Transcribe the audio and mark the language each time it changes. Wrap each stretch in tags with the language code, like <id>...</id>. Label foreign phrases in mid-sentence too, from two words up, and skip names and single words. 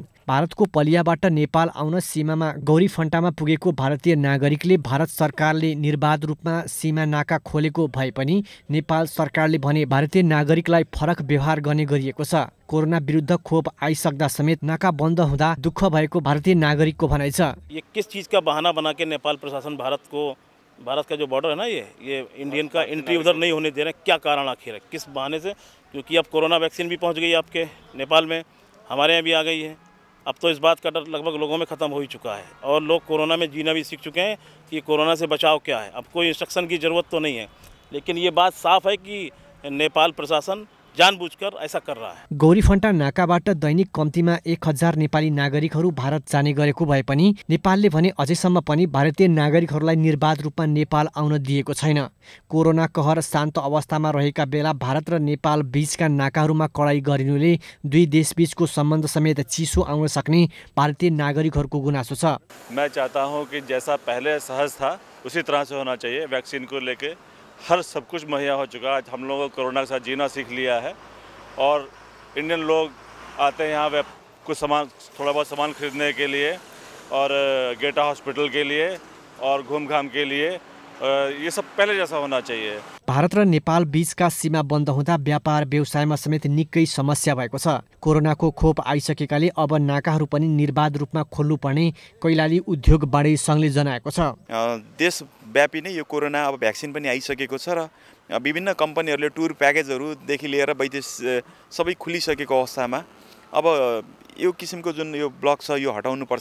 <ne>भारतको पलियाबाट नेपाल आउन सीमामा गौरीफन्टामा पुगेको भारतीय नागरिकले भारत सरकारले निर्बाध रूपमा सीमा नाका खोलेको भए पनि नेपाल सरकारले भने भारतीय नागरिकलाई फरक व्यवहार गर्ने गरिएको छ। कोरोना विरुद्ध खोप आइसक्दा समेत नाका बन्द हुँदा दुःख भएको भारतीय नागरिकको भनाइ छ।</ne> <hi>ये किस चीज़ का बहाना बना के नेपाल प्रशासन भारत का जो बॉर्डर है ना, ये इंडियन का एंट्री उधर नहीं होने दे रहे, क्या कारण आखिर है, किस बहाने से? क्योंकि अब कोरोना वैक्सीन भी पहुंच गई आपके नेपाल में, हमारे यहाँ भी आ गई है। अब तो इस बात का डर लगभग लोगों में ख़त्म हो ही चुका है और लोग कोरोना में जीना भी सीख चुके हैं कि कोरोना से बचाव क्या है। अब कोई इंस्ट्रक्शन की ज़रूरत तो नहीं है, लेकिन ये बात साफ है कि नेपाल प्रशासन जानबुझकर ऐसा कर रहा है।</hi> <ne>गौरीफन्टा नाकाबाट दैनिक कम्तीमा 1000 नेपाली नागरिकहरू भारत जाने गरेको भए पनि नेपालले भने अझैसम्म पनि भारतीय नागरिकहरूलाई निर्बाध रूपमा नेपाल आउन दिएको छैन। कोरोना कहर शान्त अवस्थामा रहेका बेला भारत र नेपाल बीचका नाकाहरूमा कडाई गरिनुले दुई देशबीचको सम्बन्ध समेत चिसो आउन सक्ने भारतीय नागरिकहरूको गुनासो छ।</ne> <hi>मैं चाहता हूँ कि जैसा पहले सहज था उसी तरह से होना चाहिए। वैक्सीन को लेके हर सब कुछ मुहैया हो चुका है। हम लोगों को कोरोना के साथ जीना सीख लिया है और इंडियन लोग आते हैं यहाँ कुछ सामान, थोड़ा बहुत सामान खरीदने के लिए और गेटा हॉस्पिटल के लिए और घूम घाम के लिए। ये सब पहले जैसा होना चाहिए।</hi> <ne>भारत र नेपाल बीचका सीमा बन्द हुँदा व्यापार व्यवसायमा समेत निकै समस्या भएको छ। कोरोनाको खोप आइसकेकाले अब नाकाहरू पनि निर्बाध रूपमा खोल्नुपर्ने कैलाली उद्योग बाढी सङ्घले जनाएको छ। देशव्यापी नै यो कोरोना अब भ्याक्सिन पनि आइसकेको छ र विभिन्न कम्पनीहरूले टुर प्याकेजहरूदेखि लिएर वैदेशिक सबै खुलिसकेको अवस्थामा अब यो किसिमको जुन यो ब्लक छ यो हटाउनुपर्छ।</ne>